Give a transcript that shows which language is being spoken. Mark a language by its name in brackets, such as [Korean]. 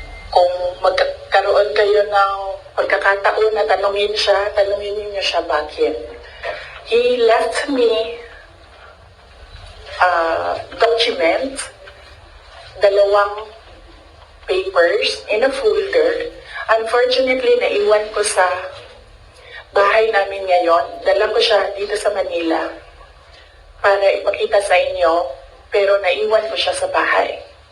[Filipino] Kung magkaroon kayo ng pagkakataon na tanungin niyo siya bakit. [English] He left me document, 2 papers in a folder. [Filipino] Unfortunately, naiwan ko sa bahay namin ngayon. Dala ko siya dito sa Manila para ipakita sa inyo, pero naiwan ko siya sa bahay.